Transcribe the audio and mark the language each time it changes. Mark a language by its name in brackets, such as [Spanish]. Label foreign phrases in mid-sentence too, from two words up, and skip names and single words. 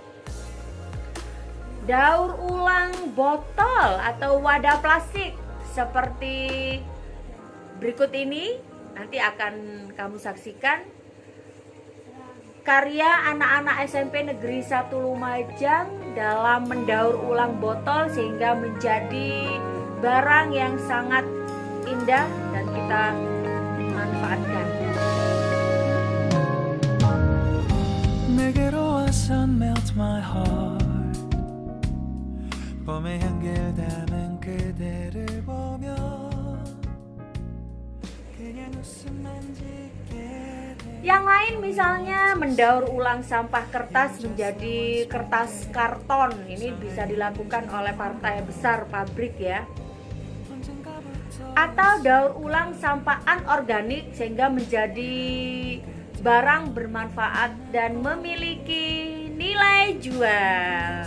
[Indonesian] Daur ulang botol atau wadah plastik seperti berikut ini nanti akan kamu saksikan karya anak-anak SMP Negeri 1 Lumajang dalam mendaur ulang botol sehingga menjadi barang yang sangat indah dan kita manfaatkan. [Korean] 내게로 와서 [English] melt my heart [Korean] 봄의 향기를 담은 그대를 보며 그냥 웃음만 짓게 돼. [Indonesian] Yang lain misalnya mendaur ulang sampah kertas menjadi kertas karton. Ini bisa dilakukan oleh partai besar pabrik ya. Atau daur ulang sampah anorganik sehingga menjadi barang bermanfaat dan memiliki nilai jual.